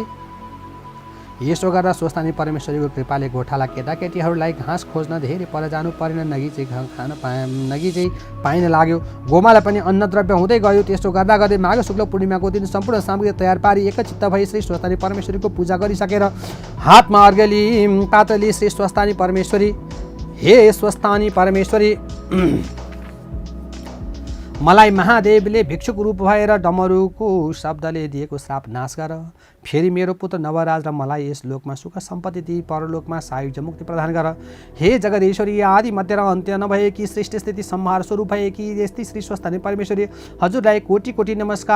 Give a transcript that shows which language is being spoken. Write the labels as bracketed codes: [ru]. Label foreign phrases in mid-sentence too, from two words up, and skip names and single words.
[ne] यसो गर्दा स्वस्थानी परमेश्वरीको कृपाले गोठाला केटाकेटीहरूलाई घाँस खोज्न धेरै पर जानु परेन, नगी चाहिँ पाइन लाग्यो। गोमालाई पनि अन्न द्रव्य हुँदै गयो। त्यसो गर्दा गर्दै माघ शुक्ल पूर्णिमाको दिन सम्पूर्ण सामग्री तयार पारी एकचित्त भई श्री स्वस्थानी परमेश्वरीको पूजा गरिसकेर हातमा अर्घ्यली पात्रली श्री स्वस्थानी परमेश्वरी, हे स्वस्थानी परमेश्वरी, मलाई महादेवले भिक्षुक रूप भएर डमरुको शब्दले दिएको श्राप नाश गर। फेरि मेरो पुत्र नवराज र मलाई यस लोकमा सुख सम्पत्ति दिई परलोकमा सायुज्य मुक्ति प्रदान गर। हे जगदीश्वरी, आदि मध्य र अन्त्य नभएकी सृष्टि स्थिति संहार स्वरूप भएकी यस्ती श्री स्वस्थानी परमेश्वरी, हजुरलाई कोटि कोटि नमस्कार।